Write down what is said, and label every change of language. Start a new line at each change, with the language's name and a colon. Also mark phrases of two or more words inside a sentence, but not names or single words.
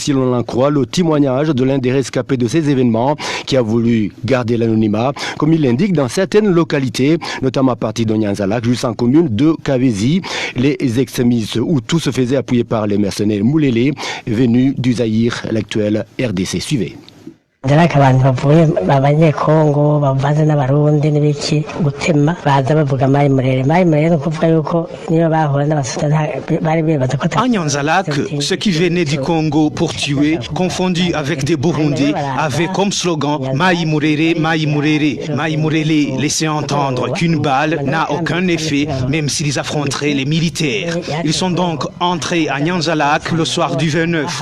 French: Si l'on en croit le témoignage de l'un des rescapés de ces événements qui a voulu garder l'anonymat, comme il l'indique dans certaines localités, notamment à partir de Nyanzalak, jusqu'en commune de Kavezi, les extrémistes où tout se faisait appuyer par les mercenaires Moulélé venus du Zaïre, l'actuel RDC. Suivez.
Rundi: abantu bavuye abanyekongo bavanze n'abarundi n'ibiki gutema baza bavuga Mai Murere no kuvuga yuko niyo bahura n'abasudani bari bibaza ko
French: à Nyanza-Lac, ceux qui venaient du Congo pour tuer, confondus avec des Burundais, avaient comme slogan Mai Murere, Mai Murere. Mai Murere laissait entendre qu'une balle n'a aucun effet, même s'ils affronteraient les militaires. Ils sont donc entrés à Nyanza-Lac le soir du 29.